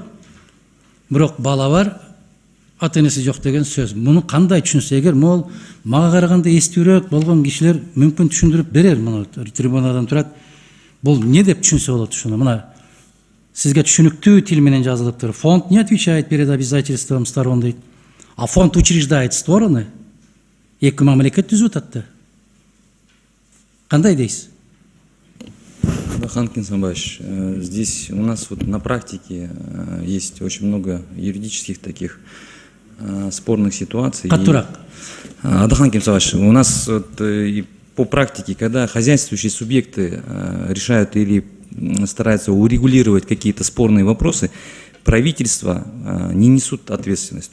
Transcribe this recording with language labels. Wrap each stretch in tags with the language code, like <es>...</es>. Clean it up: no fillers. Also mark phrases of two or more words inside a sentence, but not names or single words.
<ky>Бирок бала бар, ата-энеси жок деген сөз. Муну кандай түшүнсө эгер, мол мага караганда эстүүрөөк болгон кишилер мүмкүн түшүндүрүп берер. Муну трибунадан турат. Бул не деп түшүнсө болот ушуну? Мына сизге түшүнүктүү тил менен жазылыптыр.</ky> <ru>Фонд не отвечает перед обязательством сторон дейт. А фонд учреждает стороны.</ru> <ky>Эки мамлекет түзүп атат да. Кандай дейсиз? Адахан Кинсанбаевич,</ky> <ru>здесь у нас вот на практике есть очень много юридических таких спорных ситуаций. Адахан Кинсанбаевич, у нас вот, и по практике, когда хозяйствующие субъекты решают или стараются урегулировать какие-то спорные вопросы, правительство не несут ответственность.</ru>